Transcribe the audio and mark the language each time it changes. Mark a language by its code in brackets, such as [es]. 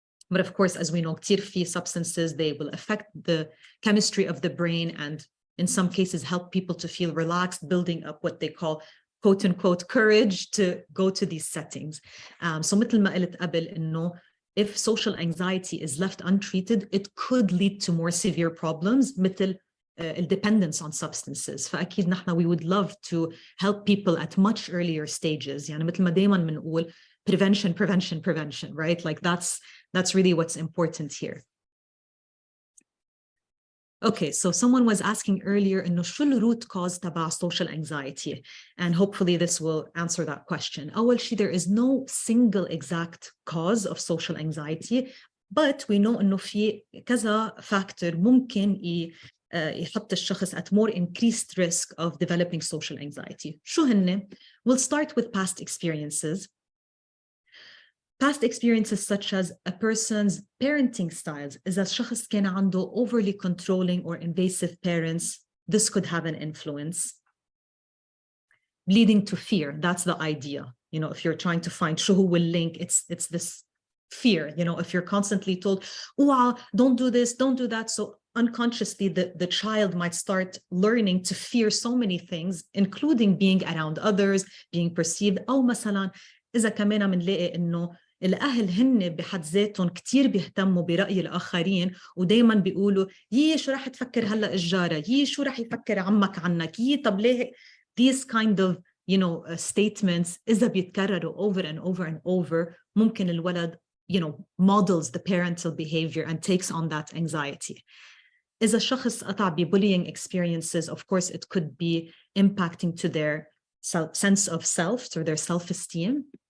[en] But of course, as we know, [ar] كتير في [en] substances, they will affect the chemistry of the brain and in some cases help people to feel relaxed, building up what they call quote unquote courage to go to these settings. So [ar] مثل ما قلت قبل إنه [en] if social anxiety is left untreated, it could lead to more severe problems مثل dependence on substances. [ar] فأكيد نحن [en] we would love to help people at much earlier stages. [ar] يعني مثل ما دايما بنقول [en] prevention, prevention, prevention, right? Like that's really what's important here. Okay, so someone was asking earlier إنه شو الروot cause تبع social anxiety, and hopefully this will answer that question. [ar] أول شيء, [en] there is no single exact cause of social anxiety, but we know [ar] إنه في كذا factor ممكن يحط الشخص [en] at more increased risk of developing social anxiety. [ar] شو هن؟ [en] We'll start with past experiences. Past experiences such as a person's parenting styles. [ar] إذا الشخص كان عنده [en] overly controlling or invasive parents, this could have an influence. Leading to fear, that's the idea. You know, if you're trying to find [ar] شو هو [en] link, it's this fear. You know, if you're constantly told, oh, don't do this, don't do that. So unconsciously, the child might start learning to fear so many things, including being around others, being perceived. [ar] أو مثلا إذا كمان منلاقي إنه الأهل هن بحد ذاتهم كتير بيهتموا برأي الآخرين ودايما بيقولوا يي شو رح تفكر هلأ الجارة، يي شو رح يفكر عمك عنك، يي طب ليه. [en] These kind of, you know, statements [ar] إذا بيتكرروا [en] over and over and over, [ar] ممكن الولد, [en] you know, models the parental behavior and takes on that anxiety. [ar] إذا الشخص قطع [en] bullying experiences, of course, it could be impacting to their sense of self, to their self-esteem.